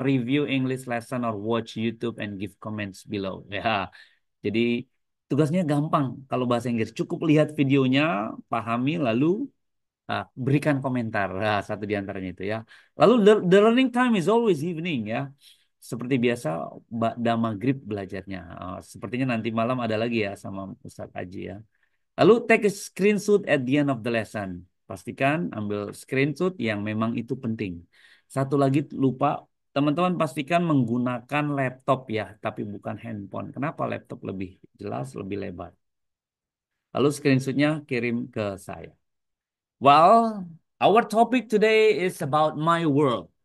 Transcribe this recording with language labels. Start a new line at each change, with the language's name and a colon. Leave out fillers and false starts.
English: Review English lesson or watch YouTube and give comments below.
Indonesian: Ya, jadi tugasnya gampang kalau bahasa Inggris. Cukup lihat videonya, pahami, lalu berikan komentar. Nah, satu di antaranya itu ya. Lalu
English: the learning time is always evening
Indonesian: ya. Seperti biasa, Ba'da Maghrib belajarnya. Sepertinya nanti malam ada lagi ya sama Ustadz Aji ya. Lalu
English: take a screenshot at the end of the lesson.
Indonesian: Pastikan ambil screenshot yang memang itu penting. Satu lagi lupa, teman-teman pastikan menggunakan laptop ya, tapi bukan handphone. Kenapa laptop lebih jelas, lebih lebar? Lalu screenshotnya kirim ke saya.
English: Well, our topic today is about my world.